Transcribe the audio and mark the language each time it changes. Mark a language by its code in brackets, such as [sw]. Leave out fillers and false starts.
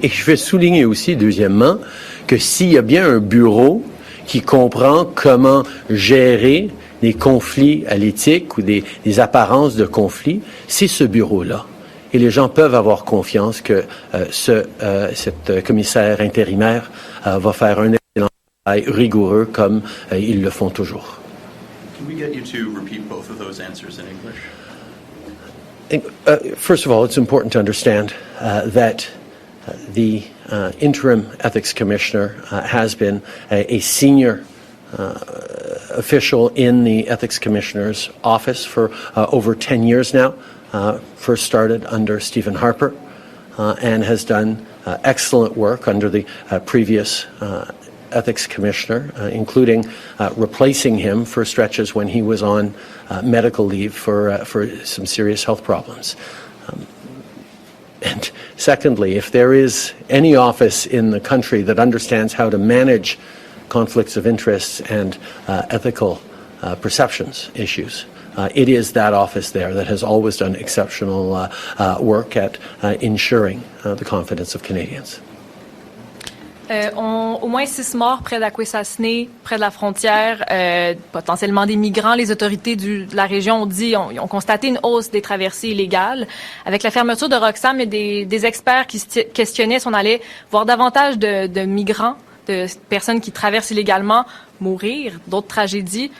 [fr] Et je vais souligner aussi, deuxièmement, que s'il y a bien un bureau qui comprend comment gérer des conflits à l'éthique ou des apparences de conflits, c'est ce bureau-là. Et les gens peuvent avoir confiance que cette commissaire intérimaire va faire un excellent travail rigoureux comme ils le font toujours. [en] Can we get you to repeat both of those answers in English? First of all, it's important to understand that the interim ethics commissioner has been a senior official in the ethics commissioner's office for over 10 years now. First started under Stephen Harper and has done excellent work under the previous ethics commissioner, including replacing him for stretches when he was on medical leave for some serious health problems. And secondly, if there is any office in the country that understands how to manage conflicts of interest and ethical perceptions issues, it is that office there that has always done exceptional work at ensuring the confidence of Canadians. [fr] Au moins 6 morts près d'Akwesasne, près de la frontière, potentiellement des migrants. Les autorités de la région ont constaté une hausse des traversées illégales. Avec la fermeture de Roxham, il y a des experts qui se questionnaient si on allait voir davantage de migrants, de personnes qui traversent illégalement, mourir, d'autres tragédies.